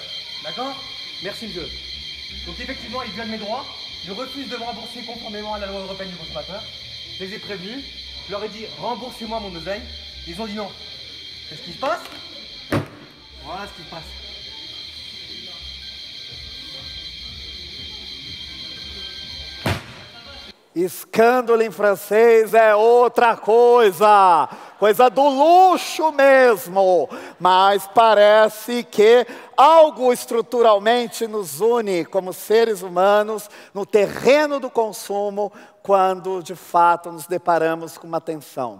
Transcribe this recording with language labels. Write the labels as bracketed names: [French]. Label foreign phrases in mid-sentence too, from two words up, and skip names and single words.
[French] D'accord? Merci, monsieur. Donc effectivement, ils violent mes droits. Je refuse de me rembourser conformément à la loi européenne du consommateur. Je les ai prévenus. Je leur ai dit, remboursez-moi mon oseille. Ils ont dit non. Qu'est-ce qui se passe? Voilà ce qui se passe. [Portuguese] Escândalo em francês é outra coisa, coisa do luxo mesmo, mas parece que algo estruturalmente nos une como seres humanos no terreno do consumo, quando de fato nos deparamos com uma tensão.